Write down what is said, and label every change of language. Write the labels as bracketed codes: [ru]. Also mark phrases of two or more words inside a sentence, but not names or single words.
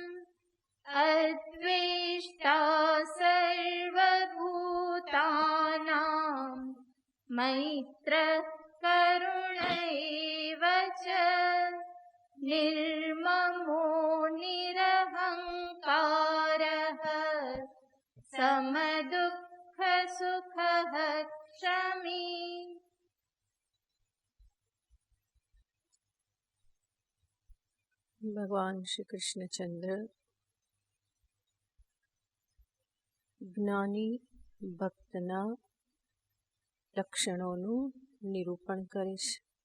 [sa] अद्वेष्टा सर्वभूतानां मैत्रः करुण एव च निर्ममो निरहङ्कारः समदुःखसुखः क्षमी। [gu] ભગવાન શ્રી કૃષ્ણચંદ્ર જ્ઞાની ભક્તના લક્ષણોનું નિરૂપણ કરે છે.